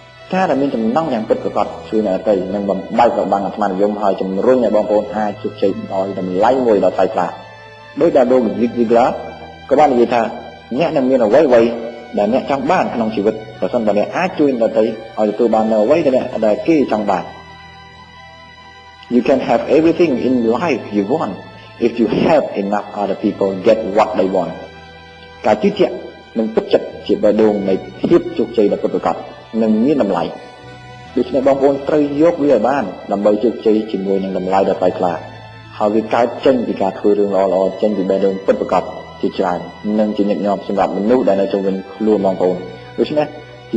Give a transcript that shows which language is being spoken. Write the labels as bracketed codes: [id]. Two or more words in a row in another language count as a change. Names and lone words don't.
[km] ការដែលមានចំណងយ៉ាងពិតប្រាកដជួយអ្នកទៅនឹងបំបែករបាំងអាត្មានិយមហើយជំរុញឲ្យបងប្អូនអាចជោគជ័យដោយតម្លៃមួយដ៏ថ្លៃថ្លាដោយដែលលោកវិទ្យាក៏បាននិយាយថាអ្នកនឹងមានអ្វីដែលអ្នកចង់បានក្នុងជីវិតប្រសិនបើអ្នកអាចជួយ អ្នកទៅឲ្យទទួលបាននៅអ្វីដែលគេចង់បាន [en] You can have everything in life you want if you help enough other people get what they want [km] ការជឿជាក់និងទឹកចិត្តជាបេះដូងនៃភាពជោគជ័ យដ៏ពិតប្រាកដនិងមានតម្លៃដូច្នេះបងប្អូនត្រូវយកវាឲ្យបានដើម្បីជោគជ័យជាមួយនឹងតម្លៃដ៏ថ្លៃថ្លាហើយវាកើតចេញពីការធ្វើរឿង ល្អៗចេញពីបេះដូងពិតប្រាកដជាច្រើននិងជាញឹកញាប់សម្រាប់មនុស្សដែលនៅជុំវិញខ្លួនបងប្អូនដូច្នេះជា